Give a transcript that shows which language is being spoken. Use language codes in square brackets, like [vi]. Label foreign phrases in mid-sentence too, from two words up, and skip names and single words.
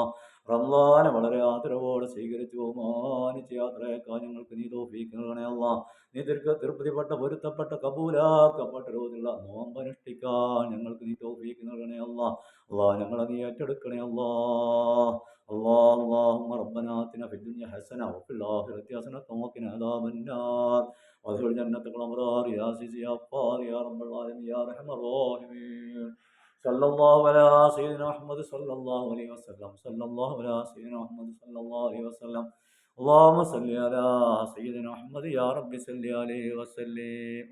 [ml] റമദാനെ വളരെ ആദരവോടെ സ്വീകരിച്ചു ബഹുമാനിച്ച് യാത്രയാക്കാൻ ഞങ്ങൾക്ക് നീ തൗഫീക്ക് നൽകണേ അല്ലാഹ്. നീ തൃപ്തിപ്പെട്ട പൊരുത്തപ്പെട്ട കബൂലാക്കപ്പെട്ട രോഗിയുള്ള നോമ്പനുഷ്ഠിക്കാൻ ഞങ്ങൾക്ക് നീ തൗഫീക്ക് നൽകണേ അല്ലാഹ്. അല്ലാഹ് ഞങ്ങളെ നീ ഏറ്റെടുക്കണേ അല്ലാഹ്. [ar] اللهم ربنا آتنا في الدنيا حسنة وفي الآخرة حسنة وقنا عذاب النار وادخل جنة الأبرار يا عزيز يا غفار يا رب العالمين يا أرحم الراحمين. صلى الله على سيدنا محمد صلى الله عليه وسلم. صلى الله على سيدنا محمد صلى الله عليه وسلم. اللهم صل على سيدنا محمد يا رب صل عليه وسلم.